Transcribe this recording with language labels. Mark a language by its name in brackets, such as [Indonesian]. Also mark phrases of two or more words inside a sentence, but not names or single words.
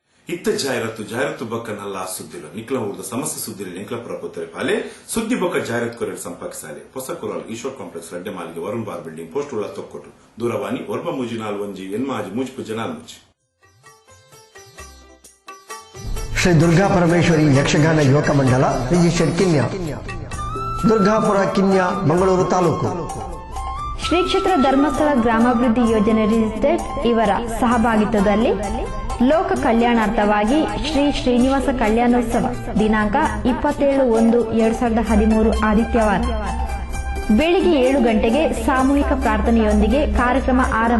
[Tulu] ಇತ್ತ ಜಾಹೀರಾತು ಬೊಕ್ಕ ನಲ್ಲ ಸುದ್ದಿಲು ನಿಕ್ಲ ಊರ್ದ ಸಮಸ್ಯೆ ಸುದ್ದಿಲು ನಿಕ್ಲ ಪ್ರಪುತ್ರೆ ಪಾಲೆ ಸುದ್ದಿ ಬೊಕ್ಕ ಜಾಹೀರಾತು ಕೊರೆಡ್ ಸಂಪರ್ಕಿಸಾಲೆ ಹೊಸ ಕುರಾಲ್ ಈಶ್ವರ್ ಕಾಂಪ್ಲೆಕ್ಸ್ ರಡ್ಡೆ ಮಾಲಿಗೆ ವರುಣ್ ಬಾರ್ ಬಿಲ್ಡಿಂಗ್ ಪೋಸ್ಟ್ ಉಳ್ಳ ತೊಕ್ಕೊಟ್ಟು ದೂರವಾಣಿ 934 8 ಮೂಜಿ 4 [Kannada] ಶ್ರೀ ದುರ್ಗಾ ಪರಮೇಶ್ವರಿ ಯಕ್ಷಗಾನ ಯುವಕ ಮಂಡಲ ರಿಜಿಸ್ಟರ್ಡ್ ಕಿನ್ಯ ದುರ್ಗಾಪುರ ಕಿನ್ಯ ಮಂಗಳೂರು ತಾಲೂಕು ಶ್ರೀ ಕ್ಷೇತ್ರ ಧರ್ಮಸ್ಥಳ ಗ್ರಾಮಾಭಿವೃದ್ಧಿ ಯೋಜನೆ ರಿಜಿಸ್ಟರ್ಡ್ ಇವರ ಸಹಭಾಗಿತ್ವದಲ್ಲಿ ಲೋಕ ಕಲ್ಯಾಣಾರ್ಥವಾಗಿ ಶ್ರೀ ಶ್ರೀನಿವಾಸ ಕಲ್ಯಾಣೋತ್ಸವ ದಿನಾಂಕ 27/1/2013 ಆದಿತ್ಯವಾರ ಬೆಳಿಗ್ಗೆ 7 ಗಂಟೆಗೆ ಸಾಮೂಹಿಕ ಪ್ರಾರ್ಥನೆಯೊಂದಿಗೆ ಕಾರ್ಯಕ್ರಮ ಆರಂಭ.